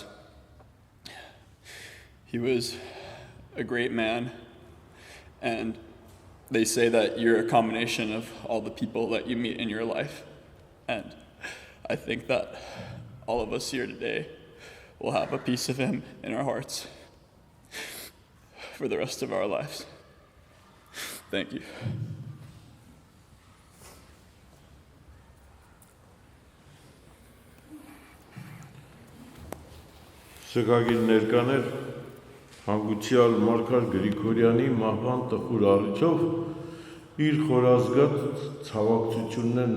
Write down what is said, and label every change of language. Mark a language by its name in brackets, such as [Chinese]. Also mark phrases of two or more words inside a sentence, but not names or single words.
[English] He was a great man And they say that you're a combination of all the people that you meet in your life. And I think that all of us here today will have a piece of him in our hearts for the rest of our lives. Thank you. [Armenian] Սգագիր ներկաներ հանգուցյալ Markar Grigoriանի մահվան տխուր առիթով իր խորազգաց ցավակցություններն է